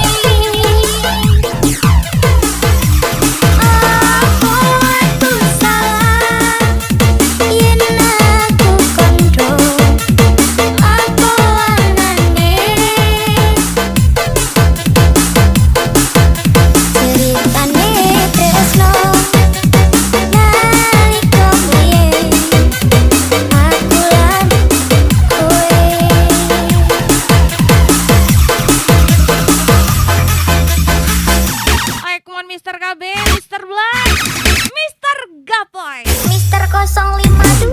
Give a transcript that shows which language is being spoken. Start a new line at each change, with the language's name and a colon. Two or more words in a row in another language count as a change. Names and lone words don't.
Javanese: Apa aku salah yen aku kandha apa anane ceritane tresno nalika biyen aku lan kowe.
English: Ayo come on Mr. KB, Mr. Black, Mr. Gapoy. Mister 052